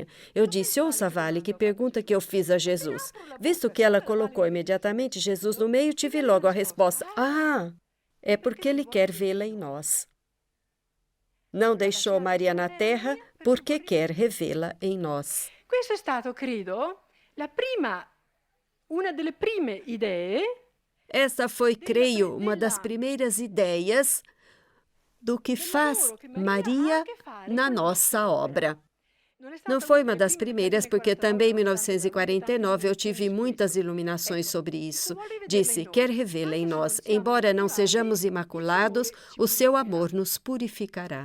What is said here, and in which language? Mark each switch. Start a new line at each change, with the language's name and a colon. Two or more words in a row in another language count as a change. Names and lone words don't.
Portuguese: Eu disse: ouça, Vale, que pergunta que eu fiz a Jesus. Visto que ela colocou imediatamente Jesus no meio, tive logo a resposta: ah, é porque Ele quer vê-la em nós. Não deixou Maria na terra porque quer revê-la em nós.
Italian: Questo è stato, credo, una delle prime idee.
Portuguese: Essa foi, creio, uma das primeiras ideias do que faz Maria na nossa obra. Não foi uma das primeiras, porque também em 1949 eu tive muitas iluminações sobre isso. Disse: quer revê-la em nós, embora não sejamos imaculados, o seu amor nos purificará.